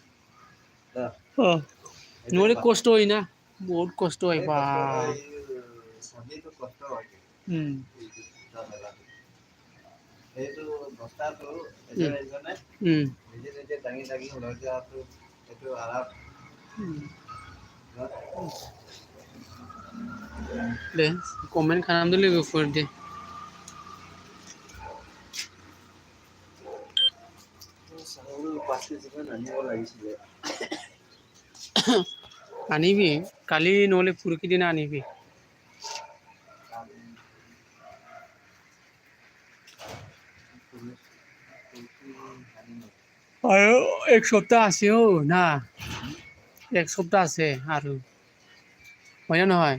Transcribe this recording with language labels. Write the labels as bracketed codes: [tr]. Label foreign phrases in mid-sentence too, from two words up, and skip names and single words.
[as] নহ'লে কষ্ট হয় না বহুত কষ্ট হয় বা। কষ্ট হয়। এইটো বস্তাটো উম, এজনে উম, নিজে নিজে দাঙি দাঙি ওলাই যোৱাটো এইটো আৰাম [brx] दे कमेन्ट खालामदो लोगोफोर दे [as] চাউল 5 কেজিমান আনিব লাগিছিলে আনিবি কালি নহ'লে পৰহি দিনা আনিবি আৰু এক সপ্তাহ আছে ও না এক সপ্তাহ আছে আৰু হয় না নহয়